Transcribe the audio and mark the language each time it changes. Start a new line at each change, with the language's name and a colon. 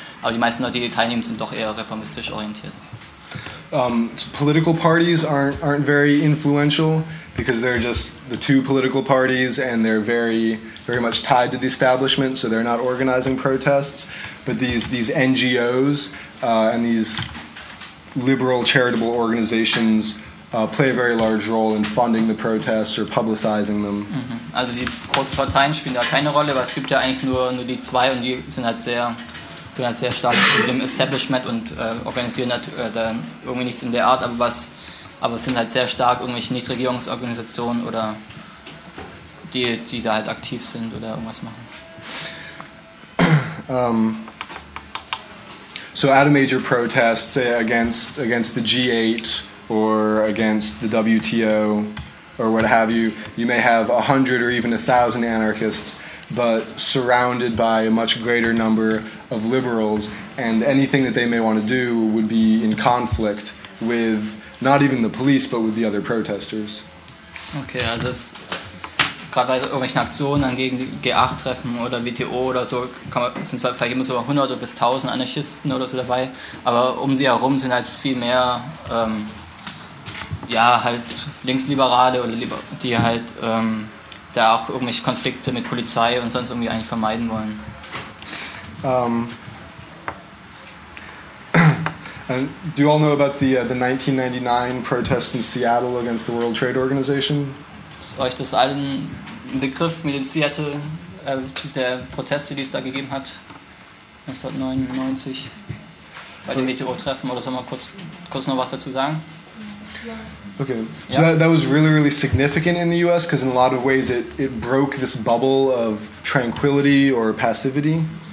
German: Aber die meisten Leute, die teilnehmen, sind doch eher reformistisch orientiert.
English: Political parties aren't very influential, because they're just the two political parties and they're very, very much tied to the establishment, so they're not organizing protests. But these NGOs and these liberal charitable organizations play a very large role in funding the protests or publicizing them. Mm-hmm.
German: Also die großen Parteien spielen da keine Rolle, weil es gibt ja eigentlich nur die zwei und die sind halt sehr stark mit dem Establishment und organisieren da irgendwie nichts in der Art, aber es sind halt sehr stark irgendwelche Nichtregierungsorganisationen oder die da halt aktiv sind oder irgendwas machen.
English: So at a major protest, say against the G8 or against the WTO or what have you, you may have 100 or even 1,000 anarchists, but surrounded by a much greater number of liberals, and anything that they may want to do would be in conflict with not even the police, but with the other protesters.
German: Okay, also es, gerade bei irgendwelchen Aktionen dann gegen die G8 treffen oder WTO oder so, sind zwar vielleicht immer so 100 bis 1000 Anarchisten oder so dabei, aber um sie herum sind halt viel mehr ja, halt Linksliberale oder die halt da auch irgendwelche Konflikte mit Polizei und sonst irgendwie eigentlich vermeiden wollen.
English: And do you all know about the 1999 protests in Seattle against the World Trade Organization?
German: Ist euch das allen ein Begriff mit den Seattle, diese Proteste, die es da gegeben hat, 1999, bei dem WTO-Treffen, oder soll man kurz noch was dazu sagen?
English: Okay, so yeah. that was really, really significant in the US, because in a lot of ways it broke this bubble of tranquility or passivity.